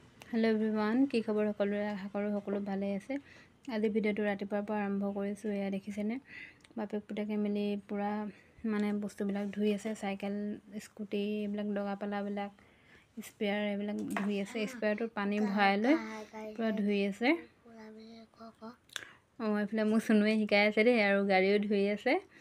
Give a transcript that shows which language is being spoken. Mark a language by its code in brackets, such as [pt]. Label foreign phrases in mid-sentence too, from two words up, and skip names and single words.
[en] Hello everyone [as] কি খবৰ সকলোৰে আশা কৰোঁ সকলো ভালে আছে। আজি ভিডিঅ' ৰাতিপুৱাৰ পৰা আৰম্ভ কৰিছোঁ। এয়া দেখিছেনে বাপেক পুতেকে মিলি পুৰা মানে বস্তুবিলাক ধুই আছে। সাইকেল স্কুটি এইবিলাক দগা পালাবিলাক স্পেয়াৰ এইবিলাক ধুই আছে। স্পেয়াৰটোত পানী ভৰাই লৈ পুৰা ধুই আছে। এইফালে মোক চুনুৱে শিকাই আছে দেই আৰু গাড়ীও ধুই আছে।